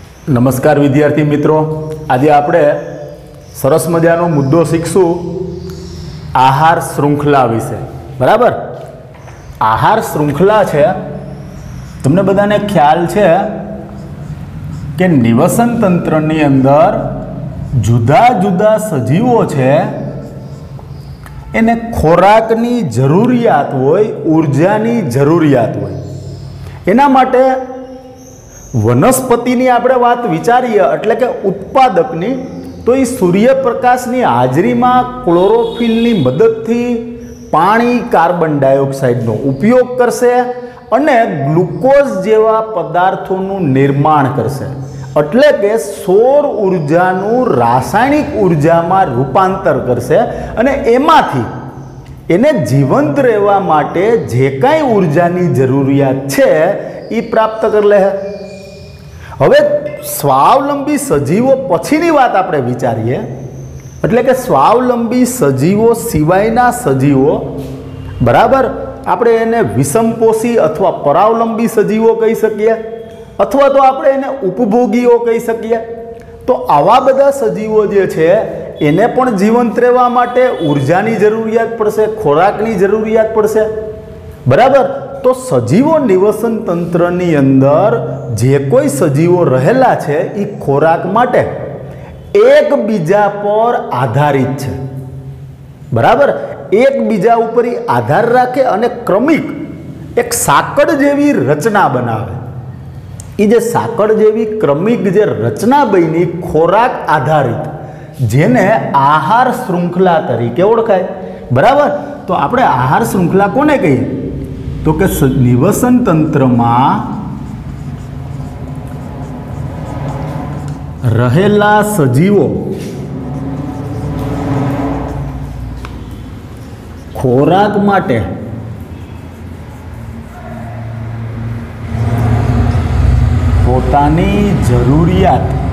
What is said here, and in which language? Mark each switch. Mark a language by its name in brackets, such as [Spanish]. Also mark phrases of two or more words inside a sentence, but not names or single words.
[Gujarati] નમસ્કાર વિદ્યાર્થી મિત્રો, આજ આપણે સરસ મજાનો મુદ્દો શીખશું આહાર શ્રૃંખલા વિષે। બરાબર, આહાર શ્રૃંખલા છે તમને બધાને ખ્યાલ છે કે નિવસન તંત્રની અંદર જુદા જુદા સજીવો છે એને ખોરાકની જરૂરિયાત હોય, ઊર્જાની જરૂરિયાત હોય। એના માટે વનસ્પતિની આપણે વાત વિચારીએ એટલે કે ઉત્પાદકની, તો ઈ સૂર્યપ્રકાશની હાજરીમાં ક્લોરોફિલની મદદથી પાણી, કાર્બન ડાયોક્સાઇડનો ઉપયોગ કરશે અને ગ્લૂકોઝ જેવા પદાર્થોનું નિર્માણ કરશે। એટલે કે સૌર ઊર્જાનું રાસાયણિક ઊર્જામાં રૂપાંતર કરશે અને એમાંથી એને જીવંત રહેવા માટે જે કાંઈ ઊર્જાની જરૂરિયાત છે ઈ પ્રાપ્ત કર લે। હવે સ્વાવલંબી સજીવો પછીની વાત આપણે વિચારીએ, એટલે કે સ્વાવલંબી સજીવો સિવાયના સજીવો, બરાબર, આપણે એને વિષમપોષી અથવા પરાવલંબી સજીવો કહી શકીએ, અથવા તો આપણે એને ઉપભોગીઓ કહી શકીએ। તો આવા બધા સજીવો જે છે એને પણ જીવંત રહેવા માટે ઊર્જાની જરૂરિયાત પડશે, ખોરાકની જરૂરિયાત પડશે। બરાબર, તો સજીવો નિવસન તંત્રની અંદર જે કોઈ સજીવો રહેલા છે ઈ ખોરાક માટે એક બીજા પર આધારિત છે। બરાબર, એક બીજા ઉપર આધાર રાખે અને ક્રમિક એક સાંકળ જેવી રચના બનાવે। ઈ જે સાંકળ જેવી ક્રમિક જે રચના બની ખોરાક આધારિત, જેને આહાર શ્રૃંખલા તરીકે ઓળખાય। બરાબર, તો આપણે આહાર શ્રૃંખલા કોને કહીએ? તો કે નિવસન તંત્ર મેં રહેલા સજીવો ખોરાક માટે પોતાની જરૂરિયાત